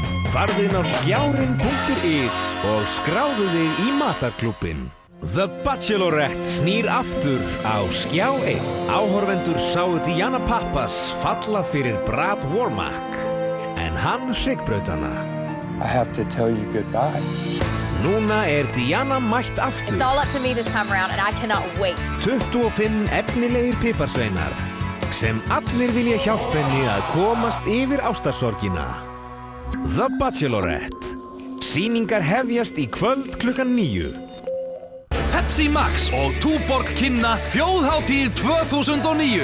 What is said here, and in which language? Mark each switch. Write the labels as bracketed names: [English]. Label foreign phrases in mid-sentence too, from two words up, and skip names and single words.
[Icelandic] Farðu inn á skjárin.is og skráðu þig í matarklúbbinn. The Bachelorette snýr aftur á Skjá 1. Áhorfendur sáu Diana Pappas falla fyrir Brad Warmack, en hann hryggbraut hana. [English] I have to tell you goodbye. [Icelandic] Núna Diana mætt aftur. [English] It's all up to me this time around and I cannot wait. [Icelandic] 25 efnilegir piparsveinar sem allir vilja hjálpa henni að komast yfir ástarsorgina. [English] The Bachelorette. [Icelandic] Sýningar hefjast í kvöld klukkan 9. Pepsi Max og Túborg kynna Þjóðhátíð 2009.